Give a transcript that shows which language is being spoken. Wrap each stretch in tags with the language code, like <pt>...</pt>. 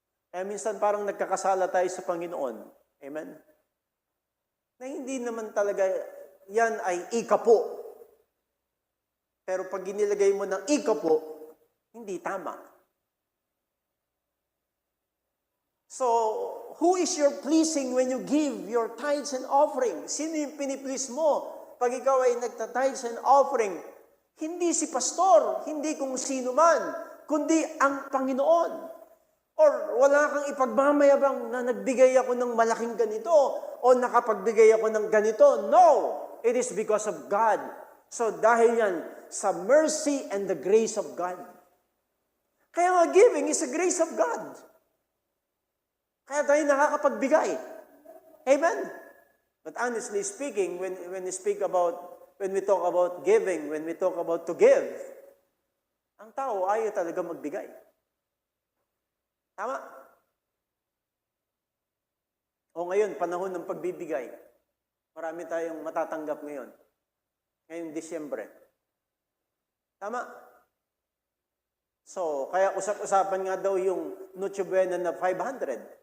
<tl>Kaya minsan parang nagkakasala tayo sa Panginoon. Amen? Na hindi naman talaga yan ay ikapo. Pero pag inilagay mo ng ikapo, hindi tama.</tl> <en>So, who is your pleasing when you give your tithes and offering?</en> <tl>Sino yung piniplease mo pag ikaw ay nagta-tithes and offering? Hindi si pastor, hindi kung sino man, kundi ang Panginoon. Or wala kang ipagmamayabang na nagbigay ako ng malaking ganito o nakapagbigay ako ng ganito.</tl> <en>No! It is because of God.</en> <tl>So dahil yan, sa</tl> <en>mercy and the grace of God.</en> <tl>Kaya nga</tl> <en>giving is a grace of God.</en> <tl>Kaya tayo nakakapagbigay.</tl> <en>Amen? But honestly speaking, when we talk about giving, when we talk about to give,</en> <tl>ang tao ayaw talaga magbigay. Tama? O ngayon, panahon ng pagbibigay. Marami tayong matatanggap ngayon. Ngayong Disyembre. Tama? So, kaya usap-usapan nga daw yung Noche Buena na 500.</tl>